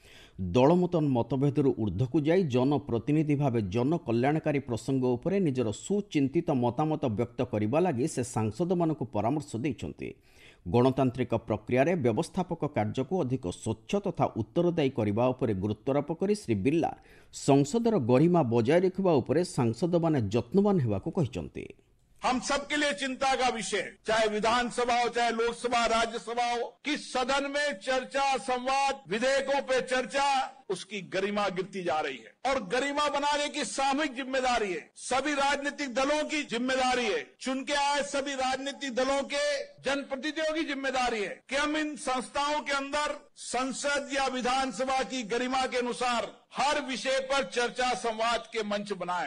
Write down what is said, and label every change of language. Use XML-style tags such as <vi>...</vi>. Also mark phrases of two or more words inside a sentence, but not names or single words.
<or>ଦଳମତ ମତଭେଦରୁ ଊର୍ଦ୍ଧ୍ୱକୁ ଯାଇ ଜନପ୍ରତିନିଧି ଭାବେ ଜନକଲ୍ୟାଣକାରୀ ପ୍ରସଙ୍ଗ ଉପରେ ନିଜର ସୁଚିନ୍ତିତ ମତାମତ ବ୍ୟକ୍ତ କରିବା ଲାଗି ସେ ସାଂସଦମାନଙ୍କୁ ପରାମର୍ଶ ଦେଇଛନ୍ତି। ଗଣତାନ୍ତ୍ରିକ ପ୍ରକ୍ରିୟାରେ ବ୍ୟବସ୍ଥାପକ କାର୍ଯ୍ୟକୁ ଅଧିକ ସ୍ୱଚ୍ଛ ତଥା ଉତ୍ତରଦାୟୀ କରିବା ଉପରେ ଗୁରୁତ୍ୱାରୋପ କରି ଶ୍ରୀ ବିର୍ଲା ସଂସଦର ଗରିମା ବଜାୟ ରଖିବା ଉପରେ ସାଂସଦମାନେ ଯତ୍ନବାନ ହେବାକୁ କହିଛନ୍ତି।</or> <hi>हम सबके लिए चिंता का विषय, चाहे विधानसभा हो चाहे लोकसभा राज्यसभा हो, कि सदन में चर्चा संवाद विधेयकों पे चर्चा उसकी गरिमा गिरती जा रही है और गरिमा बनाने की सामूहिक जिम्मेदारी है, सभी राजनीतिक दलों की जिम्मेदारी है, चुन के आए सभी राजनीतिक दलों के जनप्रतिनिधियों की जिम्मेदारी है कि हम इन संस्थाओं के अंदर संसद या विधानसभा की गरिमा के अनुसार हर विषय पर चर्चा संवाद के मंच बनाएं।</hi>